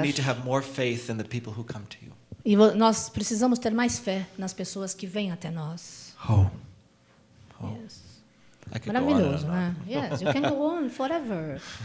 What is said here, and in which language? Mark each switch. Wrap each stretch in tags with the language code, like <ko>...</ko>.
<en>need to have more faith in the people who come to you.</en> <pt>E nós precisamos ter mais fé nas pessoas que vêm até nós. Oh.</pt> <en>Yes. I could go on and</en> <pt>Maravilhoso,</pt> <en>on.</en> <pt>né?</pt> <en>Yes, you can go on forever.</en>